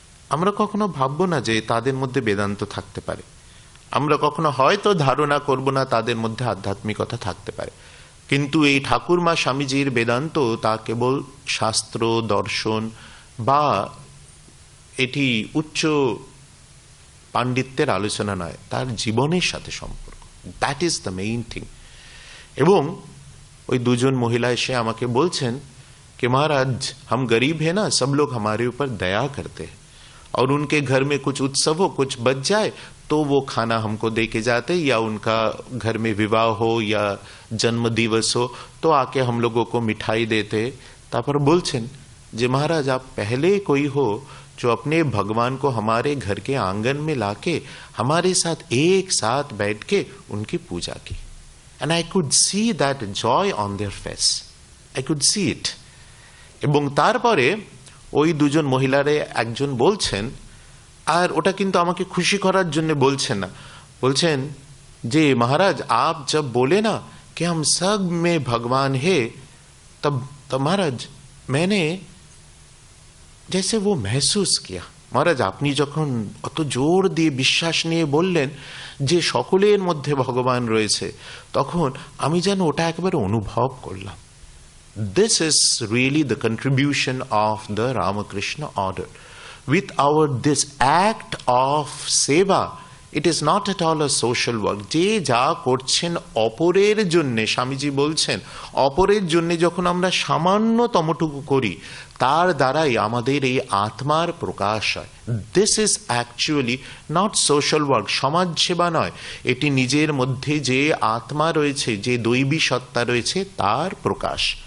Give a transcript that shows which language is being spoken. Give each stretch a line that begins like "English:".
Bangla: আমরা কখনো ভাববো না যে তাদের মধ্যে বেদান্ত থাকতে পারে, আমরা কখনো হয়তো ধারণা করব না তাদের মধ্যে আধ্যাত্মিকতা থাকতে পারে, কিন্তু এই ঠাকুরমা স্বামীজির বেদান্ত তা কেবল শাস্ত্র দর্শন বা এটি উচ্চ পাণ্ডিত্যের আলোচনা নয়, তার জীবনের সাথে সম্পর্ক।
English: That is the main thing.
Bangla: এবং ওই দুজন মহিলা এসে আমাকে বলছেন
Hindi: कि महाराज हम गरीब है ना, सब लोग हमारे ऊपर दया करते हैं और उनके घर में कुछ उत्सव हो, कुछ बच जाए तो वो खाना हमको दे के जाते, या उनका घर में विवाह हो या जन्म दिवस हो तो आके हम लोगों को मिठाई देते। तापर बोलছেন जे महाराज आप पहले कोई हो जो अपने भगवान को हमारे घर के आंगन में लाके हमारे साथ एक साथ बैठ के उनकी पूजा की।
English: And I could see that joy on their face. I could see it.
Bangla: এবং তারপরে ওই দুজন মহিলারে একজন বলছেন, আর ওটা কিন্তু আমাকে খুশি করার জন্য বলছেন না, বলছেন যে
Hindi: महाराज आप जब बोले ना कि हम सब में भगवान है, तब महाराज मैंने जैसे वो महसूस किया।
Bangla: महाराज আপনি যখন অত জোর দিয়ে বিশ্বাস নিয়ে বললেন যে সকলের মধ্যে ভগবান রয়েছে, তখন আমি যেন ওটা একেবারে অনুভব করলাম।
English: This is really the contribution of the Ramakrishna order. With our this act of seva, it is not at all a social work.
Bangla: যে যা করছেন অপরের জন্য, স্বামীজি বলছেন অপরের জন্য যখন আমরা সামান্যতমটুকু করি তার দ্বারাই আমাদের এই আত্মার প্রকাশ হয়।
English: this is actually not social work,
Bangla: সমাজ সেবা নয়, এটি নিজের মধ্যে যে আত্মা রয়েছে, যে দৈবী সত্তা রয়েছে তার প্রকাশ।